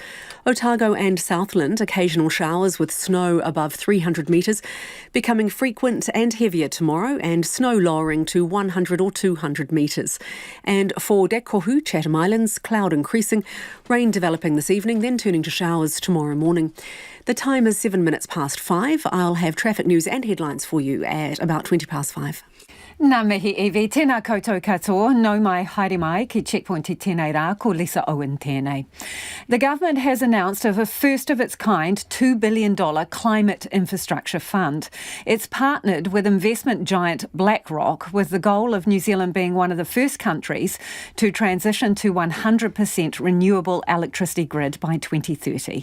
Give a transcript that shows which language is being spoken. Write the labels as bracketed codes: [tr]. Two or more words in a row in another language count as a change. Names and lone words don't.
[en] Otago and Southland, occasional showers with snow above 300 metres, becoming frequent and heavier tomorrow and snow lowering to 100 or 200 metres. And for Dakohu, Chatham Islands, cloud increasing, rain developing this evening, then turning to rush hours tomorrow morning. The time is 7 minutes past 5. I'll have traffic news and headlines for you at about 20 past 5. [mi] Nā mihi Evie, tēnā koutou katoa, nau mai haere mai ki Checkpoint I tēnei rā, ko Lisa Owen tēnei. [en] The government has announced a first of its kind $2 billion climate infrastructure fund. It's partnered with investment giant BlackRock with the goal of New Zealand being one of the first countries to transition to 100% renewable electricity grid by 2030.